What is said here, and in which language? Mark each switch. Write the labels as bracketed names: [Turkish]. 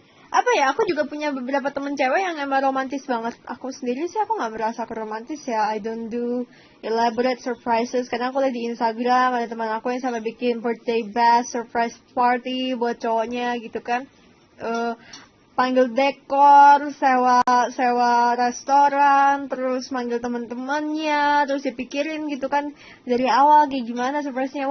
[Indonesian] Apa ya, aku juga punya beberapa temen cewek yang emang romantis banget. Aku sendiri sih aku gak merasa ke romantis ya. [English] I don't do elaborate surprises. [Indonesian] Karena aku lihat di Instagram ada teman aku yang sampai bikin birthday bash, surprise party buat cowoknya gitu kan. Panggil dekor, sewa restoran, terus manggil teman-temannya, terus dipikirin gitu kan dari awal kayak gimana surprise-nya.